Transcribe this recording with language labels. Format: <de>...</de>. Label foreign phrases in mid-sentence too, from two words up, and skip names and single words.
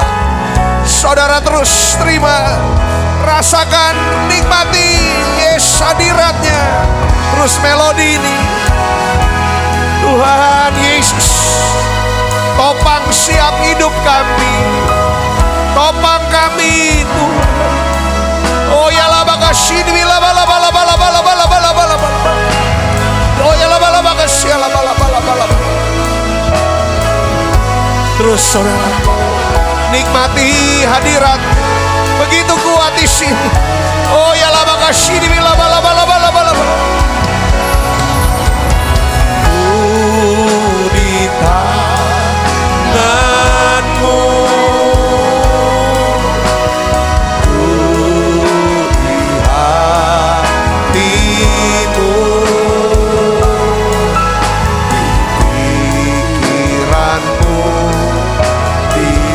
<id>Saudara terus terima, rasakan, nikmati Yesus hadiratnya. Terus melodi ini. Tuhan Yesus, topang siap hidup kami, topang kami Tuhan. Oh ya laba kasih bila bala bala bala bala bala bala bala bala. Oh ya laba kasih bala bala bala bala. Terus saudara nikmati hadirat begitu kuat di sini. Oh ya laba kasih bila bala bala bala bala bala. Di tangan-Mu, di hati-Mu, di pikiran-Mu, di</id>